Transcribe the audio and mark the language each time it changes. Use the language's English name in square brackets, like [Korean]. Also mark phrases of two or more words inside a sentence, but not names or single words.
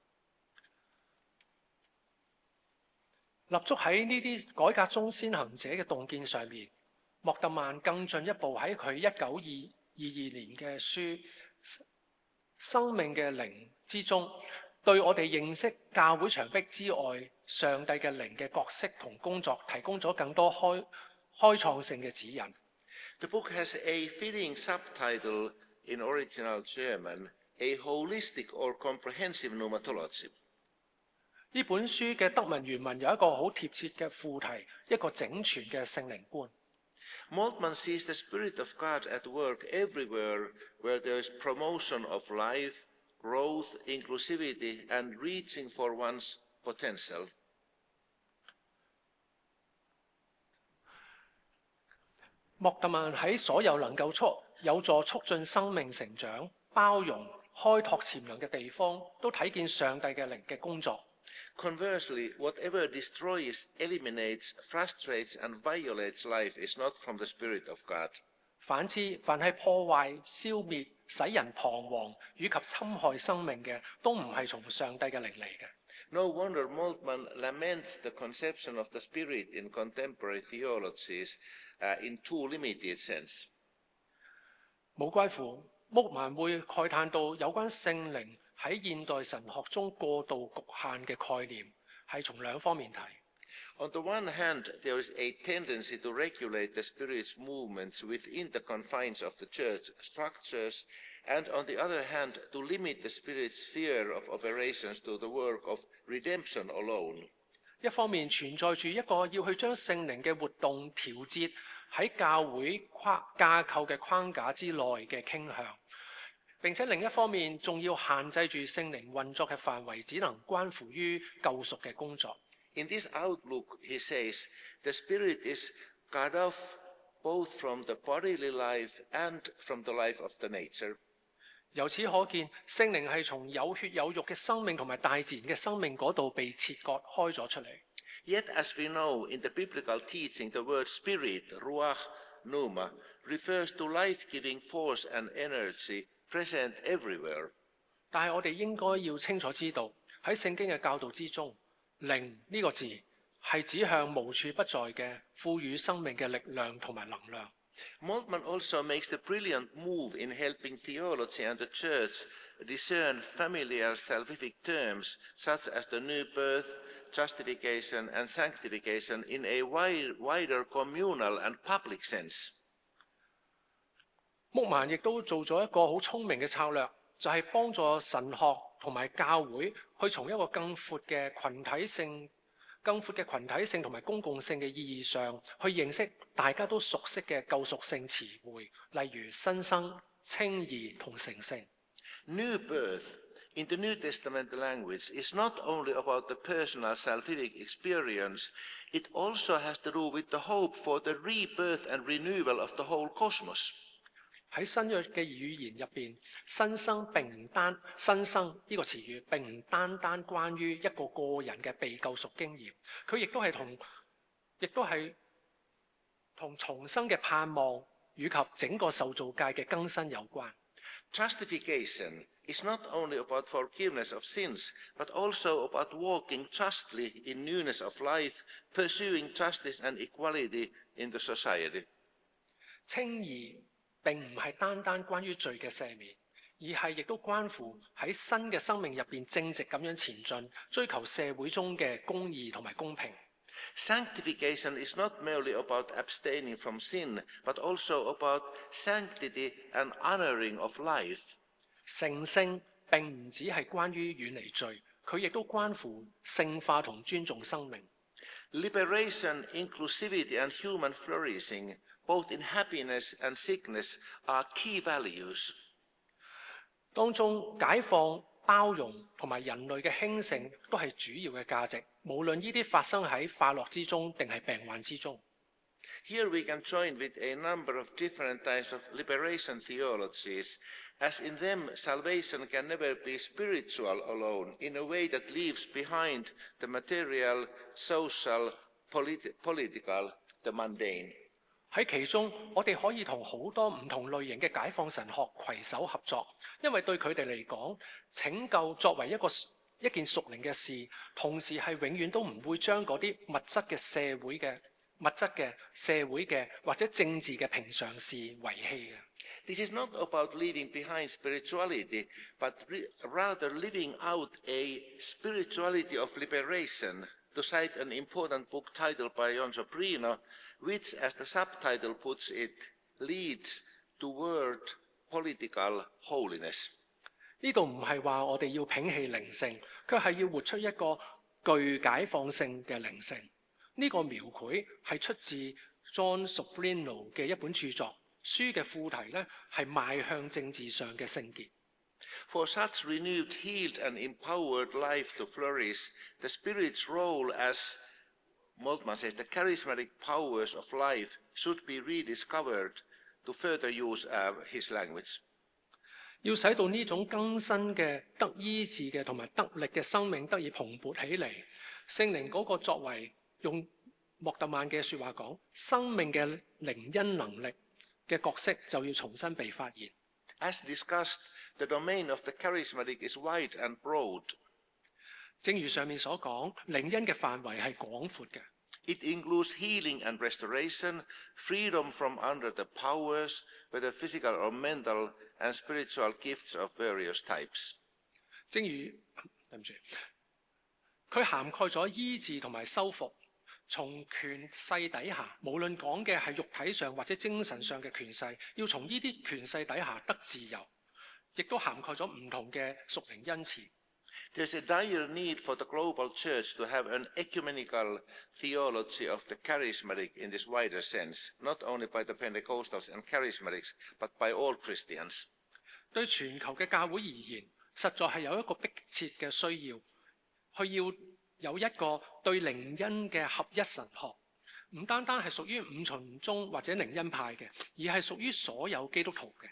[Cantonese] 立足喺呢啲改革中先行者嘅洞見上面，莫特曼更進一步喺佢1922年嘅書《生命嘅靈》之中，對我哋認識教會牆壁之外上帝嘅靈嘅角色同工作提供咗更多開創性嘅指引。 [English] The book has a fitting subtitle in original German, A Holistic or Comprehensive Pneumatology. [Cantonese] 呢本書嘅德文原文有一個好貼切嘅副題，一個整全嘅聖靈觀。 [English] Moltmann sees the Spirit of God at work everywhere where there is promotion of life, growth, inclusivity, and reaching for one's potential. [Cantonese] 莫特曼喺所有能夠有助促進生命成長、包容、開拓潛能嘅地方，都睇見上帝嘅靈嘅工作。 [English] Conversely, whatever destroys, eliminates, frustrates, and violates life is not from the Spirit of God. [Cantonese] 反之，凡係破壞、消滅、使人彷徨以及侵害生命嘅，都唔係從上帝嘅靈嚟嘅。 [English] No wonder Moltmann laments the conception of the Spirit in contemporary theologies in too limited sense. [Cantonese] 無怪乎穆曼會慨嘆到有關聖靈喺現代神學中過度局限嘅概念，係從兩方面睇。 [English] On the one hand, there is a tendency to regulate the Spirit's movements within the confines of the church structures, and on the other hand, to limit the Spirit's sphere of operations to the work of redemption alone. [Cantonese] 一方面存在住一個要去將聖靈嘅活動調節喺教會架構嘅框架之內嘅傾向，並且另一方面仲要限制住聖靈運作嘅範圍，只能關乎於救贖嘅工作。 [English] In this outlook, he says, the Spirit is cut off both from the bodily life and from the life of the nature. [Cantonese] 由此可見，聖靈係從有血有肉嘅生命同埋大自然嘅生命嗰度被切割開咗出嚟。 [English] Yet, as we know, in the biblical teaching, the word spirit, ruach, pneuma, refers to life-giving force and energy present everywhere. [Cantonese] 但係我哋應該要清楚知道，喺聖經嘅教導之中，靈呢個字係指向無處不在嘅賦予生命嘅力量同埋能量。 [English] Moltmann also makes the brilliant move in helping theology and the church discern familiar salvific terms such as the new birth, justification, and sanctification in a wider communal and public sense. [Cantonese] 穆曼亦都做咗一個好聰明嘅策略，就係幫助神學同埋教會去從一個更闊嘅群體性同埋公共性嘅意義上，去認識大家都熟悉嘅救贖性詞彙，例如新生、稱義同成聖。 [English] New birth in the New Testament language is not only about the personal salvific experience, it also has to do with the hope for the rebirth and renewal of the whole cosmos. [Cantonese] 喺新約嘅語言入邊，新生呢個詞語並唔單單關於一個個人嘅被救贖經驗，佢亦都係同重生嘅盼望以及整個受造界嘅更新有關。 [English] Justification is not only about forgiveness of sins, but also about walking justly in newness of life, pursuing justice and equality in the society. [Cantonese] 稱義並唔係單單關於罪嘅赦免，而係亦都關乎喺新嘅生命入邊正直咁樣前進，追求社會中嘅公義同埋公平。 [English] Sanctification is not merely about abstaining from sin, but also about sanctity and honoring of life. [Cantonese] 成聖並唔只係關於遠離罪，佢亦都關乎聖化同尊重生命。 [English] Liberation, inclusivity, and human flourishing, both in happiness and sickness, are key values. [Cantonese] 當中解放、包容同埋人類嘅興盛都係主要嘅價值，無論呢啲發生喺快樂之中定係病患之中。 [English] Here we can join with a number of different types of liberation theologies, as in them salvation can never be spiritual alone, in a way that leaves behind the material, social, political, the mundane. [Cantonese] 喺其中，我哋可以同好多唔同類型嘅解放神學攜手合作，因為對佢哋嚟講，拯救作為一件屬靈嘅事，同時係永遠都唔會將嗰啲物質嘅社會嘅或者政治嘅平常事遺棄嘅。 [English] This is not about leaving behind spirituality, but rather living out a spirituality of liberation, to cite an important book titled by Jon Sobrino, which, as the subtitle puts it, leads toward political holiness. [Cantonese] 呢度唔係話我哋要摒棄靈性，佢係要活出一個具解放性嘅靈性。呢個描繪係出自 Jon Sobrino 嘅一本著作，書嘅副題呢係邁向政治上嘅聖潔。 [English] For such renewed, healed, and empowered life to flourish, the Spirit's role as, Moltmann says, the charismatic powers of life should be rediscovered, to further use his language. [Cantonese] 要使到呢種更新嘅、得醫治嘅同埋得力嘅生命得以蓬勃起嚟，聖靈嗰個作為用莫特曼嘅説話講，生命嘅靈恩能力嘅角色就要重新被發現。 [English] As discussed, the domain of the charismatic is wide and broad. [Cantonese] 正如上面所講，靈恩嘅範圍係廣闊嘅。 [English] It includes healing and restoration, freedom from under the powers, whether physical or mental, and spiritual gifts of various types. [Cantonese] 正如對唔住，佢涵蓋咗醫治同埋修復，從權勢底下，無論講嘅係肉體上或者精神上嘅權勢，要從呢啲權勢底下得自由，亦都涵蓋咗唔同嘅屬靈恩賜。 [English] There's a dire need for the global church to have an ecumenical theology of the charismatic in this wider sense, not only by the Pentecostals and charismatics, but by all Christians. [Cantonese] 對全球嘅教會而言，實在係有一個迫切嘅需要，佢要有一個對靈恩嘅合一神學，唔單單係屬於五旬宗或者靈恩派嘅，而係屬於所有基督徒嘅。